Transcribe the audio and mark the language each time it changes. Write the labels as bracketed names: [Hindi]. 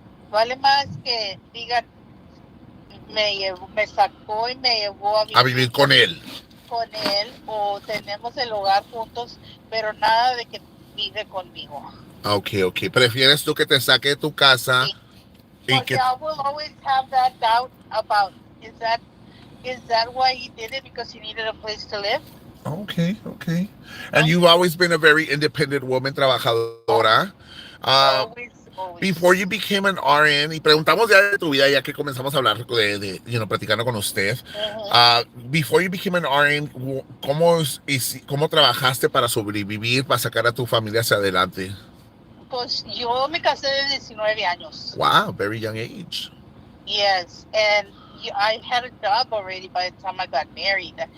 [Spanish] Vale más que digan, me sacó y me llevó A vivir con él. con él, o tenemos el hogar juntos, pero nada de que vive conmigo. [English] Okay, okay. [Spanish] ¿Prefieres tú que te saque de tu casa? Sí. Y Porque que... [English] I will always have that doubt about, is that why he did it, because he needed a place to live? Okay, okay. And you've always been a very independent woman, trabajadora. Always. Before you became an RN, [Spanish] y preguntamos ya de tu vida, ya que comenzamos a hablar platicando con usted. [English] Before you became an RN, [Spanish] ¿cómo trabajaste para sobrevivir, para sacar a tu familia hacia adelante? Pues yo me casé de 19 años. [English] Wow, very young age. Yes, and I had a job already by the time I got married.